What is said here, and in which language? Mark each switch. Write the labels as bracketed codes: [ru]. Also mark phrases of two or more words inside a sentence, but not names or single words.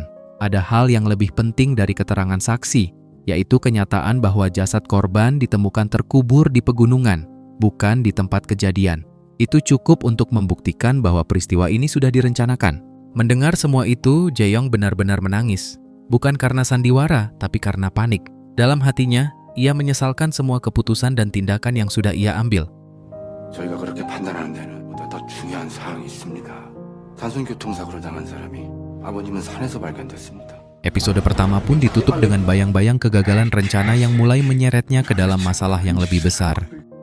[id] Ada hal yang lebih penting dari keterangan saksi, yaitu kenyataan bahwa jasad korban ditemukan terkubur di pegunungan, bukan di tempat kejadian. Itu cukup untuk membuktikan bahwa peristiwa ini sudah direncanakan. Mendengar semua itu, Jae-yong benar-benar menangis. Bukan karena sandiwara, tapi karena panik. Dalam hatinya, ia menyesalkan semua keputusan dan tindakan yang sudah ia ambil. [ko] 저희가 그렇게 판단하는 데는 보다 더 중요한 사항이 있습니다. 단순교통사고를 당한 사람이 아버님은 산에서 발견됐습니다. [id] Episode pertama pun ditutup dengan bayang-bayang kegagalan rencana yang mulai menyeretnya ke dalam masalah yang lebih besar.